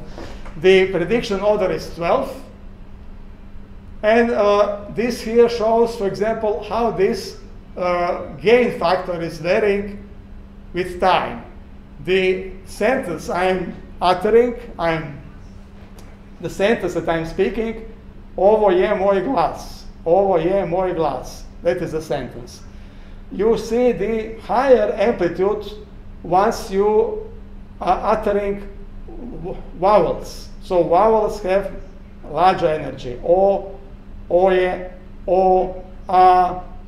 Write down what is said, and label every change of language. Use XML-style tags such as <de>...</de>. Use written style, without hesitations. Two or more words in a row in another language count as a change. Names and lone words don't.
<en>The prediction order is 12. And this here shows, for example, how this gain factor is varying with time. The sentence I'm uttering, the sentence that I'm speaking,</en> <sr>ovo je moj glas. Ovo je moj glas.</sr> <en>That is the sentence. You see the higher amplitude once you are uttering vowels. So vowels have larger energy. O, oje, o, a.</en>